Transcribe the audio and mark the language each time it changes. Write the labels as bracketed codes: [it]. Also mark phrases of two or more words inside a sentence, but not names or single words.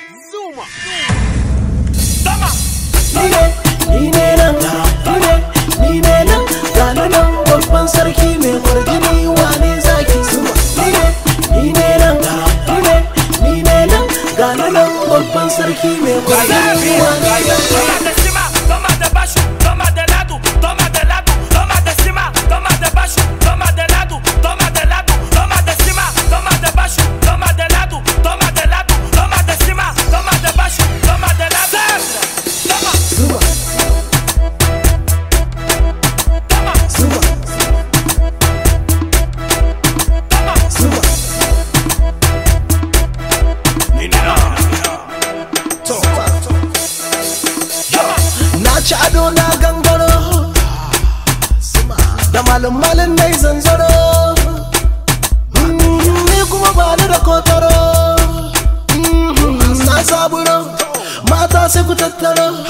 [ha] Zuma. Toma. Ni ne, ni ne nan, ni ne, ni ne nan. Ga ni nan, babban sarki mai kwarjini, wane zaki? Zuma. Ni ne, ni ne nan, ni ne, ni ne nan. Ga ni nan, babban sarki mai kwarjini, wane zaki? [pt] Toma de cima, toma de baixo, toma de lado, toma de lado, toma de cima, toma de baixo, toma de lado, toma de lado, toma de cima, toma de baixo, toma de lado. Toma de lado, toma de cima, toma de baixo, toma de lado. Toma. [ha] Zuma. Toma. Zuma. Toma. Zuma. Ni, ni, no. Toma. Na ci ado na gangaro, da malin-malin na yi zanzaro. Mm, ni kuma ba ni da kotaro. Mm, na zaburo, mata sai ku tattaro.